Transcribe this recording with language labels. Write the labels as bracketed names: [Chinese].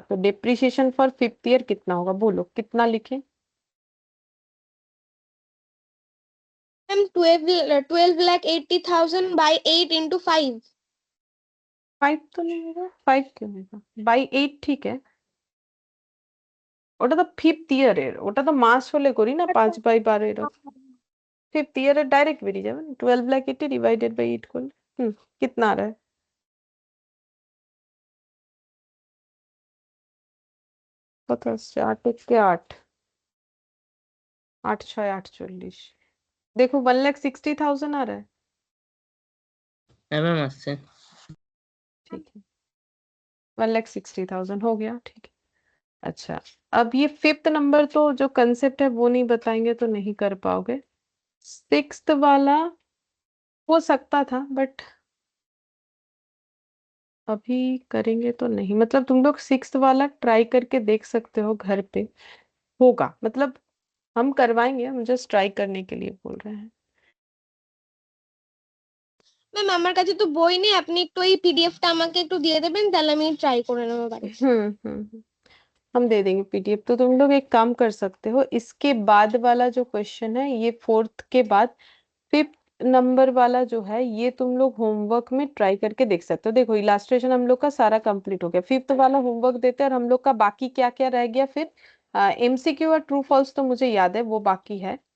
[Hindi] तो depreciation for 5th year कितना होगा, बोलो कितना लिखें। मैम 12 लाख 80,000 बाय 8 into 5 5 तो नहीं होगा, 5 क्यों होगा, बाई 8 ठीक है। [Bangla] ওটা তো 5th ইয়ারের, ওটা তো মাস হলে করি না 5/12 এরকম। 5th ইয়ারে ডাইরেক্ট বেরিয়ে যাবে না, 12 লাখ 80 ডিভাইডেড বাই 8 করলে [Hindi] कितना आ रहा है, [Bangla] কত আসছে 8 কে 8, 8 6 48, [Hindi] देखो 1,60,000 आ रहा है। [Bangla] হ্যাঁ ম্যাম আসছে। [Hindi] ठीक है 1,60,000 हो गया, ठीक है। अच्छा अब ये 5th नंबर तो जो कंसेप्ट है वो नहीं बताएंगे तो नहीं कर पाओगे। 6th वाला हो सकता था बट अभी करेंगे तो नहीं, मतलब तुम लोग 6th वाला ट्राई करके देख सकते हो घर पे, होगा मतलब हम करवाएंगे, हम जस्ट ट्राई करने के लिए बोल रहे हैं। [Bangla] ম্যাম আমার কাছে তো বই নেই, আপনি একটু ওই পিডিএফটা আমাকে একটু দিয়ে দেবেন, তাহলে আমি ট্রাই করে নেবো বাড়িতে। [Hindi] हम दे देंगे पीडीएफ। तो तुम लोग एक काम कर सकते हो, इसके बाद वाला जो क्वेश्चन है ये 4th के बाद 5th नंबर वाला जो है ये तुम लोग होमवर्क में ट्राई करके देख सकते हो। देखो इलास्ट्रेशन हम लोग का सारा कंप्लीट हो गया, 5th वाला होमवर्क देते हैं और हम लोग का बाकी क्या क्या रह गया फिर, एमसीक्यू और ट्रू फॉल्स तो मुझे याद है वो बाकी है।